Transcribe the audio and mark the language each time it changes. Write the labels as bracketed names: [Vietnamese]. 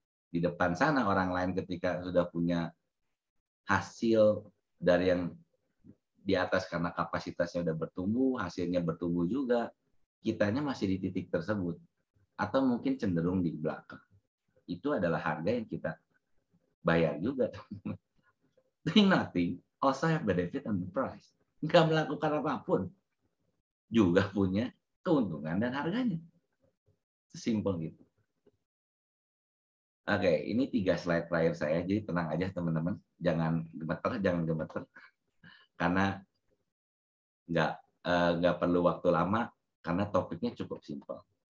[Indonesian] Di depan sana orang lain ketika sudah punya hasil dari yang di atas karena kapasitasnya udah bertumbuh, hasilnya bertumbuh juga, kitanya masih di titik tersebut. Atau mungkin cenderung di belakang. Itu adalah harga yang kita bayar juga. [English] Doing nothing also have benefit and price. [Indonesian] Nggak melakukan apapun juga punya keuntungan dan harganya. Sesimpel gitu. Oke, ini 3 slide terakhir saya, jadi tenang aja teman-teman, jangan gemeter, karena nggak perlu waktu lama, karena topiknya cukup simpel.